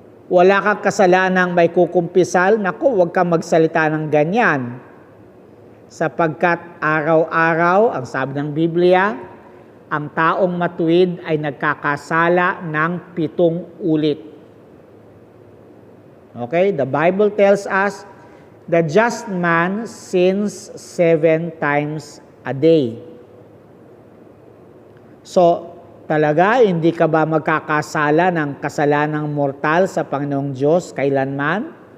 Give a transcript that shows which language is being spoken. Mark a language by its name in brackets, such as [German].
[Filipino] Wala kang kasalanang may kukumpisal? Naku, huwag kang magsalita ng ganyan. Sapagkat araw-araw, ang sabi ng Biblia, ang taong matuwid ay nagkakasala ng 7 ulit. [English] Okay? The Bible tells us, the just man sins 7 times a day. [Filipino] So, talaga, hindi ka ba magkakasala ng kasalanang mortal sa Panginoong Diyos kailanman?